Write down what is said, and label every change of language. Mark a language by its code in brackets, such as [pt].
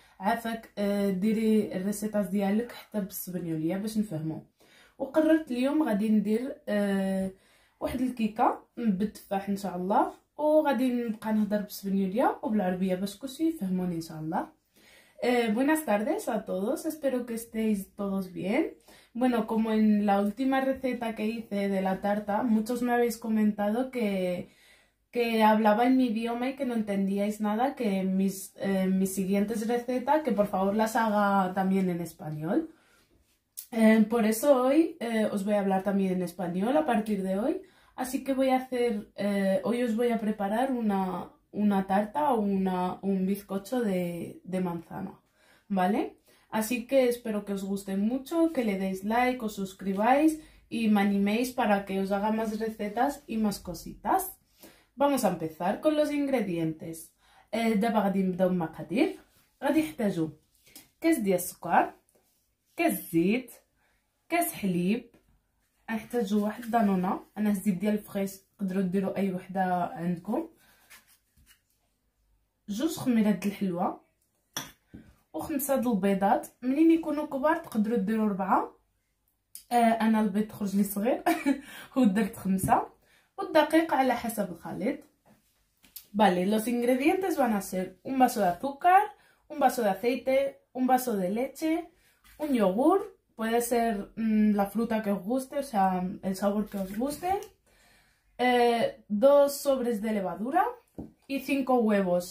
[ar] عافاك ديري الريسيطاز ديالك حتى بالسبنيوليه باش نفهمو. وقررت اليوم غادي ندير واحد الكيكه بالتفاح ان شاء الله، وغادي نبقى نهضر بالسبنيوليه وبالعربيه باش كلشي يفهموني ان شاء الله. [es] Buenas tardes a todos, espero que estéis todos bien. Bueno, como en la última receta que hice de la tarta, muchos me habéis comentado que hablaba en mi idioma y que no entendíais nada, que mis siguientes recetas, que por favor las haga también en español. Por eso hoy os voy a hablar también en español a partir de hoy. Así que voy a hacer, hoy os voy a preparar una tarta o un bizcocho de manzana, ¿vale? Así que espero que os guste mucho, que le deis like, os suscribáis y me animéis para que os haga más recetas y más cositas. Vamos a empezar con los ingredientes. [ar] دابا غادي نبداو بالمقادير. غادي نحتاجو كاس ديال السكر، كاس زيت، كاس حليب، غنحتاجو واحد دانونه، انا الزيت ديال الفريش تقدروا ديروا اي وحده عندكم، جوج خميرات الحلوى و5 د البيضات. منين يكونوا كبار تقدروا ديروا 4، انا البيض خرج لي صغير ودرت 5، والدقيق على حسب الخليط. [es] Vale, los ingredientes van a ser un vaso de azúcar, un vaso de aceite, un vaso de leche, un yogur, puede ser la fruta que os guste, o sea, el sabor que os guste, 2 sobres de levadura y 5 huevos.